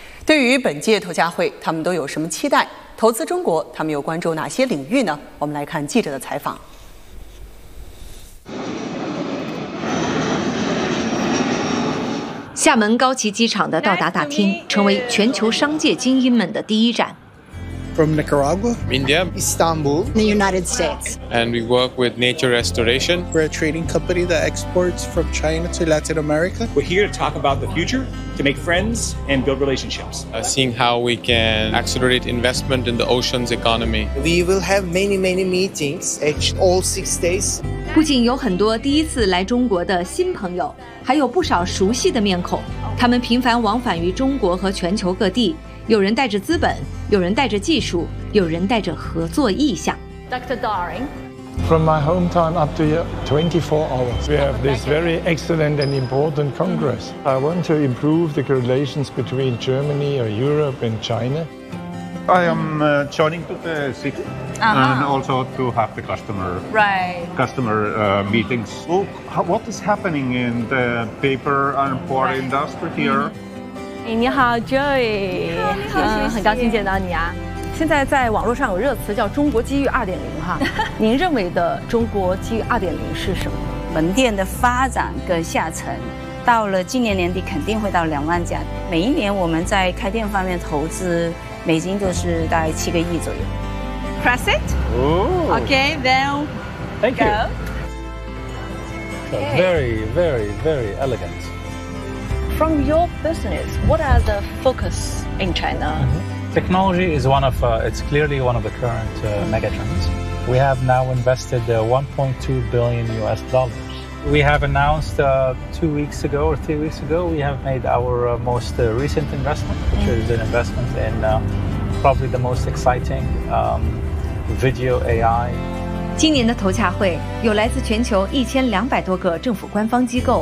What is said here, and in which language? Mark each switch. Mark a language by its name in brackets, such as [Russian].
[Chinese] 对于本届投洽会，他们都有什么期待？投资中国，他们又关注哪些领域呢？我们来看记者的采访。厦门高崎机场的到达大厅，成为全球商界精英们的第一站。 [English] From Nicaragua, India, Istanbul, the United States. And we work with Nature Restoration. We're a trading company that exports from China to Latin America. We're here to talk about the future, to make friends and build relationships. Seeing how we can accelerate investment in the oceans economy. We will have many, many meetings each all 6 days. [Chinese] 不仅有很多第一次来中国的新朋友，还有不少熟悉的面孔。他们频繁往返于中国和全球各地，有人带着资本，有人带着技术，有人带着合作意向。 [English] Dr. Daring, from my hometown up to 24 hours, we have this very excellent and important congress. I want to improve the relations between Germany or Europe and China. I am joining to the city and also to have the customer meetings. Look, what is happening in the paper and board industry here? [Chinese] 哎，你好 ，Joy。你好，很高兴见到你啊。现在在网络上有热词叫“中国机遇2.0”哈。您认为的中国机遇2.0是什么？门店的发展跟下沉，到了今年年底肯定会到20000家。每一年我们在开店方面投资美金都是大概7亿左右。 [English] Press it. Oh. Okay, then. Thank you. Okay. Very, very, very elegant. From your business, what are the focus in China? Technology is clearly one of the current megatrends. We have now invested $1.2 billion. We have announced 2 weeks ago or 3 weeks ago, we have made our most recent investment, which is an investment in probably the most exciting video AI. [Chinese] 今年的投洽会有来自全球1200多个政府官方机构